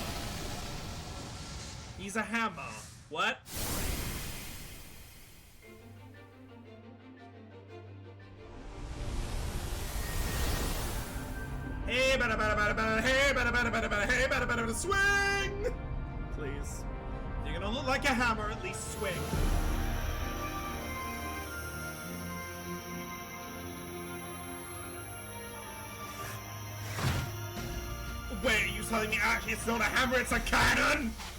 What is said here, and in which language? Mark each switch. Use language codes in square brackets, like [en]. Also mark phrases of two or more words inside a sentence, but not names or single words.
[en] He's a hammer. What? Hey, bada bada bada bada, hey, bada bada bada bada, hey, bada bada bada, swing! Please. If you're gonna look like a hammer, at least swing. Wait, are you telling me actually it's not a hammer, it's a cannon?